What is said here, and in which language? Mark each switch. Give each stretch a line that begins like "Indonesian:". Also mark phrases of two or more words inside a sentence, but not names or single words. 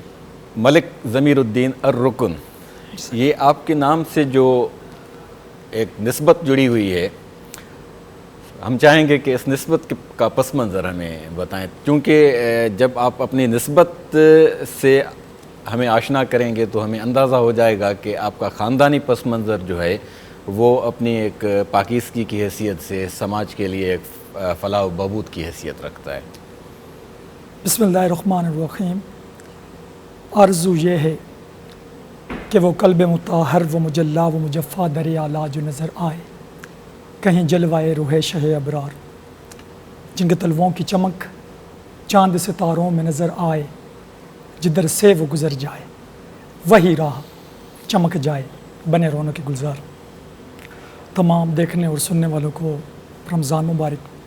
Urdu: ملک ضمیر الدین الرکن، یہ آپ کے نام سے جو ایک نسبت جڑی ہوئی ہے، ہم چاہیں گے کہ اس نسبت کا پس منظر ہمیں بتائیں، چونکہ جب آپ اپنی نسبت سے ہمیں آشنا کریں گے تو ہمیں اندازہ ہو جائے گا کہ آپ کا خاندانی پس منظر جو ہے وہ اپنی ایک پاکیزگی کی حیثیت سے سماج کے لیے ایک فلاح و بہبود کی حیثیت رکھتا ہے.
Arabic: بسم اللہ الرحمن الرحیم.
Urdu: آرزو یہ ہے کہ وہ قلب مطہر و مجلا و مجفا دریا لا جو نظر آئے، کہیں جلوائے روح شہ ابرار، جن کے تلووں کی چمک چاند ستاروں میں نظر آئے، جدھر سے وہ گزر جائے وہی راہ چمک جائے بنے رونق گلزار. تمام دیکھنے اور سننے والوں کو رمضان مبارک.